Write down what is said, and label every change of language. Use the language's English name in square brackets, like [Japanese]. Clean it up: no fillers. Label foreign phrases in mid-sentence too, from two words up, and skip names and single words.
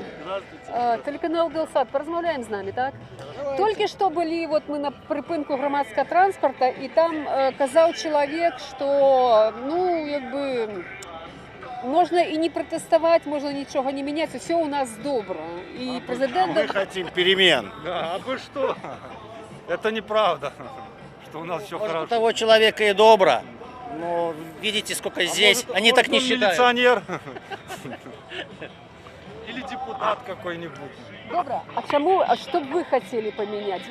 [Belarusian] Тэлеканал Белсат, паразмаўляем з намі, так? Толькі што былі, вот мы на прыпынку грамадскага транспарта, і там казаў чалавек, што, ну, як бы, можна і не пратэставаць, можна нічога не мяняць, усё у нас добра. І прэзідэнт... [Russian] Мы хотим перемен. Да, а вы что? Это неправда, что у нас все хорошо. У того человека и добро. Но видите, сколько здесь. Может, они так не считают. Милиционер. Или депутат какой-нибудь. Добра, а что бы вы хотели поменять?